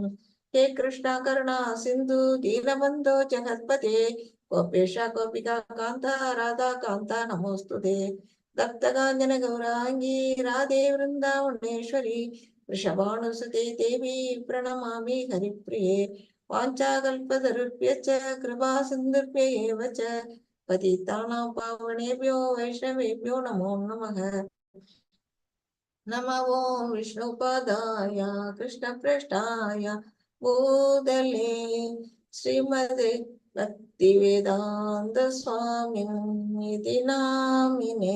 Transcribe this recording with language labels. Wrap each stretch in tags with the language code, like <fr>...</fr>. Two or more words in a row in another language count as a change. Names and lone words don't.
<sa>हे कृष्ण करुणा सिन्धो दीनबन्धो जगत्पते गोपेश गोपिका कान्त राधा कान्त नमोऽस्तु ते. तप्तकाञ्चन गौराङ्गि राधे वृन्दावनेश्वरि वृषभानुसुते देवि प्रणमामि हरिप्रिये. वाञ्छाकल्पतरुभ्यश्च कृपा सिन्धुभ्येव च पतितानां पावनेभ्यो वैष्णवेभ्यो नमो नमः. नमो ओं विष्णुपादाय कृष्णप्रेष्ठाय भूतले श्रीमते भक्तिवेदान्त स्वामिनिति नामिने.</sa>